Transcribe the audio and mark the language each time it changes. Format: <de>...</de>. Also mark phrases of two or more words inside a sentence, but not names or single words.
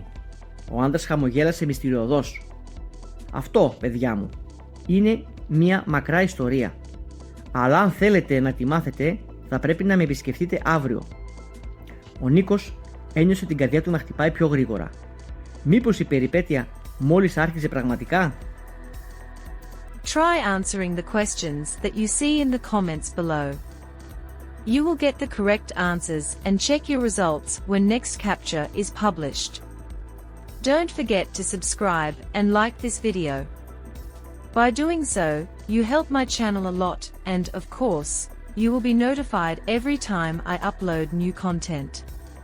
<el>Ο άντρας χαμογέλασε μυστηριωδώς. «Αυτό, παιδιά μου, είναι μια μακρά ιστορία. Αλλά αν θέλετε να τη μάθετε, θα πρέπει να με επισκεφτείτε αύριο». Ο Νίκος ένιωσε την καρδιά του να χτυπάει πιο γρήγορα. Μήπως η περιπέτεια μόλις άρχιζε πραγματικά?</el> <en>Try answering the questions that you see in the comments below. You will get the correct answers and check your results when next capture is published. Don't forget to subscribe and like this video. By doing so, you help my channel a lot and, of course, you will be notified every time I upload new content.</en>